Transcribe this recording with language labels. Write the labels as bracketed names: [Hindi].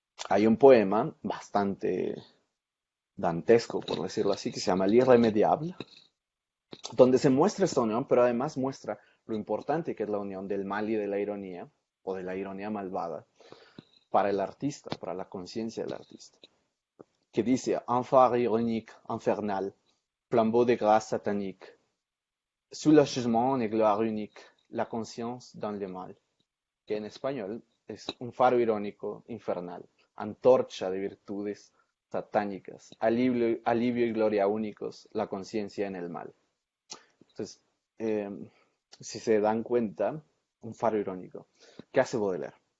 [Spanish] Hay un poema bastante dantesco, por decirlo así, que se llama L'Irremediable, donde se muestra esta unión, pero además muestra lo importante que es la unión del mal y de la ironía, o de la ironía malvada, para el artista, para la conciencia del artista. Que dice, [French] un phare ironique, infernal, flambeau de grâce satanique, soulagement et gloire unique, la conscience dans le mal. [Spanish] Que en español es un faro irónico, infernal, antorcha de virtudes satánicas, alivio y gloria únicos, la conciencia en el mal. Entonces, eh, si se dan cuenta, un faro irónico. ¿Qué hace Baudelaire?